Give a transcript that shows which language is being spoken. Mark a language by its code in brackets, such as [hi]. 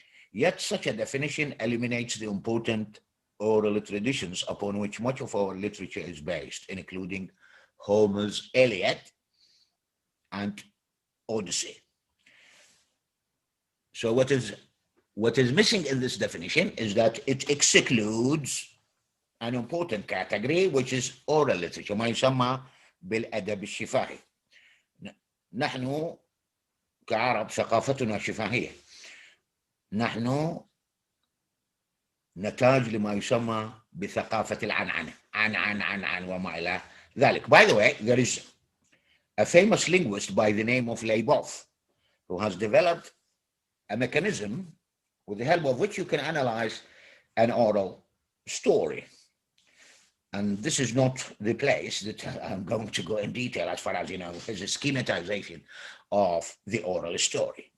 [en] Yet such a definition eliminates the important oral traditions upon which much of our literature is based, including Homer's Iliad and Odyssey. So what is missing in this definition is that it excludes an important category, which is oral literature, [ar] ما يسمى بالأدب الشفاهي. نحن كعرب ثقافتنا شفاهية. نحن نتاج لما يسمى بثقافة العنعنة، عن وما إلى ذلك. [en] By the way, there is a famous linguist by the name of Leibov who has developed a mechanism with the help of which you can analyze an oral story. And this is not the place that I'm going to go in detail as far as, there's a schematization of the oral story.